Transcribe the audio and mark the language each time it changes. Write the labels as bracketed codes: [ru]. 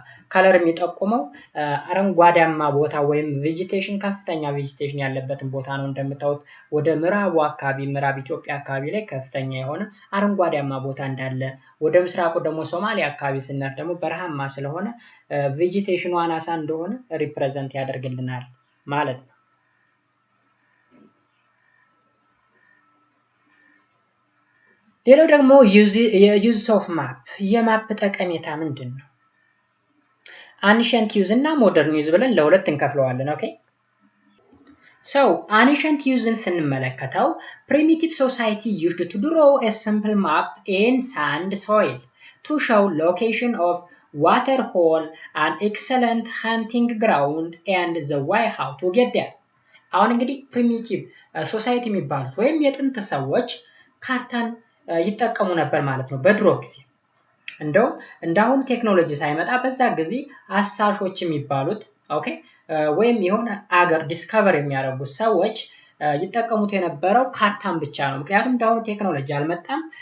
[am] ከለር የሚጠቁመው አረንጓዴማ ቦታ ወይም ቬጂቴሽን ከፍተኛ ቬጂቴሽን ያለበትን ቦታ ነው። እንደምታዩት ወደ ምዕራቡ አካባቢ ምዕራብ ኢትዮጵያ አካባቢ ላይ ከፍተኛ የሆነ አረንጓዴማ ቦታ እንዳለ፣ ወደ ምስራቁ ደግሞ ሶማሊያ አካባቢ ስንሄድ ደግሞ በረሃማ ስለሆነ ቬጂቴሽኑ አናሳ እንደሆነ ሪፕሬዘንት ያደርግልናል ማለት ነው። ሌላው ደግሞ [en] ዩዝ ኦፍ ማፕ [am] የማፕ ጠቀሜታ ምንድን ነው? አንሸንት ዩዝ እና ሞደርን ዩዝ ብለን ለሁለት እንከፍለዋለን። ኦኬ ሰው አንሸንት ዩዝን ስንመለከተው [en] primitive society used to draw a simple map in sand soil to show location of water hole, an excellent hunting ground and the way how to get there. [am] አሁን እንግዲህ primitive society የሚባሉት ወይም የጥንት ሰዎች ካርታን ይጠቀሙ ነበር ማለት ነው በድሮ ጊዜ። እንደው እንዳሁን ቴክኖሎጂ ሳይመጣ በዛ ጊዜ አሳሾች የሚባሉት ኦኬ ወይም የሆነ አገር ዲስከቨር የሚያደርጉ ሰዎች ይጠቀሙት የነበረው ካርታን ብቻ ነው። ምክንያቱም እንዳሁን ቴክኖሎጂ አልመጣም።